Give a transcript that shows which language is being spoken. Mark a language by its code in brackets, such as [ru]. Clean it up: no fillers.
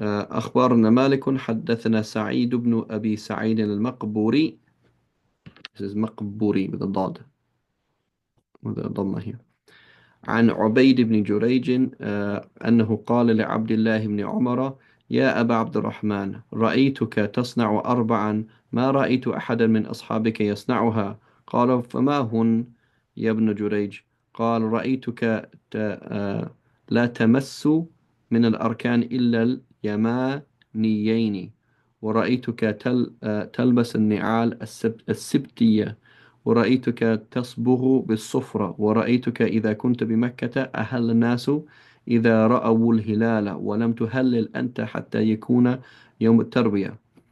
[ar] أخبرنا مالك حدثنا سعيد بن أبي سعيد المقبوري. [en] This is مقبوري with a dot, with a ضمة here. [ar] عن عبيد بن جريج أنه قال لعبد الله بن عمر يا أبا عبد الرحمن رأيتك تصنع أربعا ما رأيت أحدا من أصحابك يصنعها. قال فما هن يا ابن جريج؟ قال رأيتك لا تمس من الأركان إلا اليمانيين ورأيتك تلبس النعال السبتية ورأيتك تصبغ بالصفرة ورأيتك إذا كنت بمكة أهل الناس إذا رأوا الهلال ولم تهلل أنت حتى يكون يوم التروية.